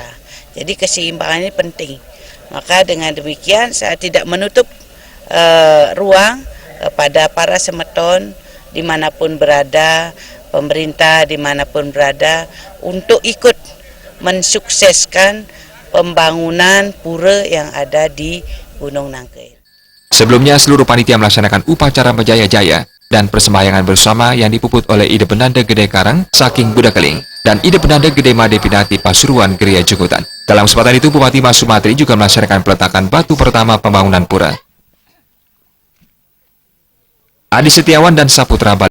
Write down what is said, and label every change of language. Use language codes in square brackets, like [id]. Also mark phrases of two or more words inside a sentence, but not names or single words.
[id] Jadi keseimbangan ini penting. Maka dengan demikian saya tidak menutup ruang kepada para semeton dimanapun berada, pemerintah dimanapun berada, untuk ikut mensukseskan pembangunan pura yang ada di Gunung Nangka. Sebelumnya, seluruh panitia melaksanakan upacara Menjaya-Jaya dan persembahyangan bersama yang dipuput oleh Ida Benanda Gede Karang, Saking Budakeling, dan Ida Benanda Gede Made Pinati Pasuruan Geria Jukutan. Dalam kesempatan itu, Bupati Masumatri juga melaksanakan peletakan batu pertama pembangunan pura. Adi Setiawan dan Saputra Bali.